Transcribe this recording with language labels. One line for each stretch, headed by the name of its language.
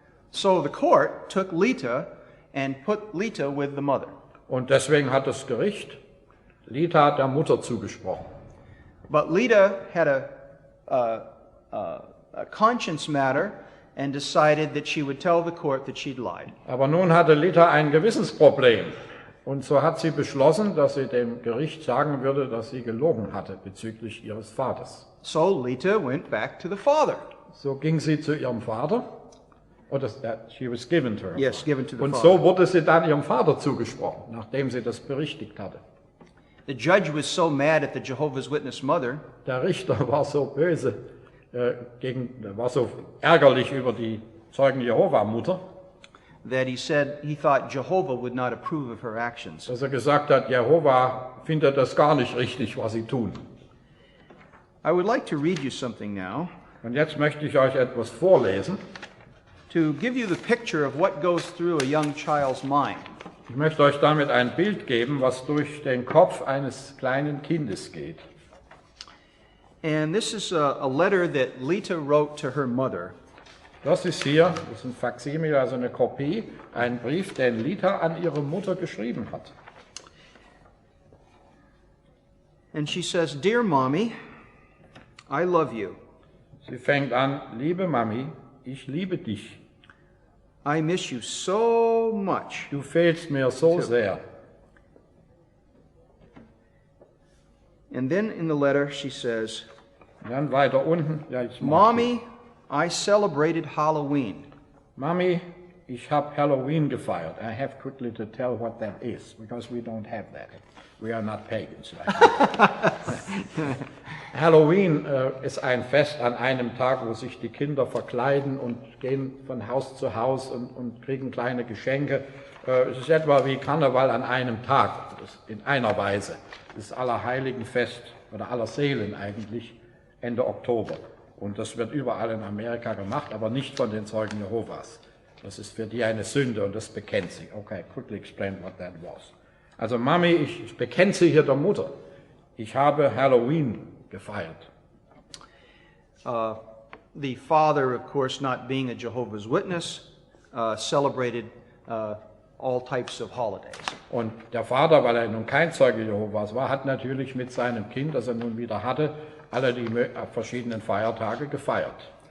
English: So the court took Lita and put Lita with the mother.
German: Und deswegen hat das Gericht Lita der Mutter zugesprochen.
English: But Lita had a conscience matter and decided that she would tell the court that she'd lied.
German: Aber nun hatte Lita ein Gewissensproblem. Und so hat sie beschlossen, dass sie dem Gericht sagen würde, dass sie gelogen hatte bezüglich ihres Vaters.
English: So Lita went back to the father.
German: So ging sie zu ihrem Vater. Oder
English: she was given to her. Yes, given to the
German: Und
English: father.
German: so wurde sie dann ihrem Vater zugesprochen, nachdem sie das berichtigt hatte.
English: The judge was so mad at the Jehovah's Witness mother
German: Der Richter war so böse, war so ärgerlich über die Zeugen Jehova-Mutter,
English: that he said he thought Jehovah would not approve of her actions.
German: dass er gesagt hat, Jehova findet das gar nicht richtig, was sie tun.
English: I would like to read you something now
German: Und jetzt möchte ich euch etwas vorlesen.
English: to give you the picture of what goes through a young child's mind.
German: Ich möchte euch damit ein Bild geben, was durch den Kopf eines kleinen Kindes geht.
English: And this is a letter that Lita wrote to her mother.
German: Das ist hier, das ist ein Faksimil, also eine Kopie, ein Brief, den Lita an ihre Mutter geschrieben hat.
English: And she says, "Dear Mommy, I love you.
German: Sie fängt an, liebe Mami, ich liebe dich.
English: I miss you so much."
German: Du fehlst mir so sehr.
English: And then in the letter she says,
German: Und dann weiter unten, ja, ich mag
English: "Mommy, I celebrated Halloween.
German: Mami, ich habe Halloween gefeiert.
English: I have quickly to tell what that is, because we don't have that. We are not pagans.
German: Halloween ist ein Fest an einem Tag, wo sich die Kinder verkleiden und gehen von Haus zu Haus und kriegen kleine Geschenke. Es ist etwa wie Karneval an einem Tag, in einer Weise. Das Allerheiligenfest oder Allerseelen eigentlich Ende Oktober. Und das wird überall in Amerika gemacht, aber nicht von den Zeugen Jehovas. Das ist für die eine Sünde und das bekennt sie.
English: Okay, quickly explain what that was.
German: Also Mami, ich bekenne sie hier der Mutter. Ich habe Halloween gefeiert.
English: The father, of course, not being a Jehovah's Witness, celebrated all types of holidays.
German: Und der Vater, weil er nun kein Zeuge Jehovas war, hat natürlich mit seinem Kind, das er nun wieder hatte, alle die verschiedenen Feiertage gefeiert.